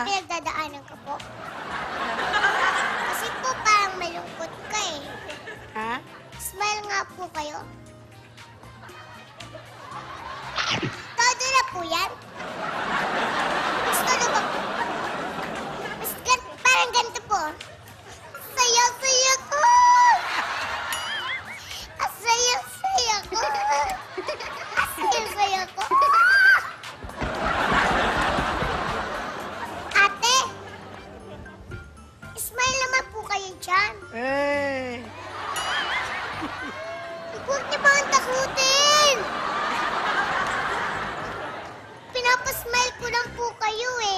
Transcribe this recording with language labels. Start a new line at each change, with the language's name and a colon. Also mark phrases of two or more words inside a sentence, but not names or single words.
Filipino: May pinagdadaanan ka po? Kasi po parang malungkot ka eh. Ha? Smile nga po kayo. Todo na po yan? Gusto na ba po? Parang ganito po. Saya-saya ko! Saya-saya ko! Saya-saya ko! Ate! Smile naman po kayo dyan. Eh, Huwag niyo ba ang takutin? Pinapasmile ko lang po kayo eh.